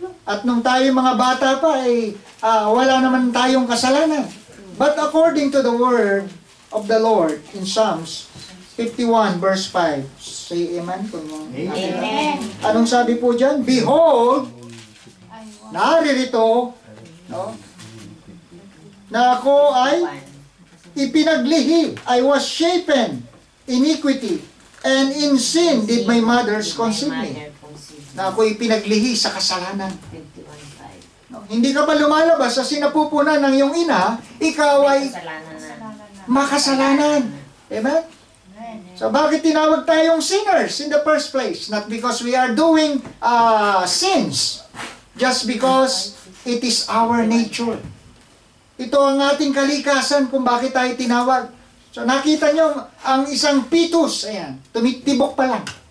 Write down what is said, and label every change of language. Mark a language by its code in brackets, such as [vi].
[tl] At nung tayo mga bata pa, ay wala naman tayong kasalanan. [en] But according to the word of the Lord in Psalms 51 verse 5, say amen. Amen. [tl] Anong sabi po dyan? Behold, naririto, no, na ako ay ipinaglihi. [en] I was shapen iniquity, and in sin did my mothers conceive me. [tl] Na ako ipinaglihi sa kasalanan. No, hindi ka pa lumalabas sa sinapupunan ng iyong ina, ikaw ay makasalanan. [en] Amen? So [tl] bakit tinawag tayong [en] sinners in the first place? Not because we are doing sins, just because it is our nature. [tl] Ito ang ating kalikasan kung bakit tayo tinawag. So nakita nyo, ang isang fetus, ayan, tumitibok pa lang.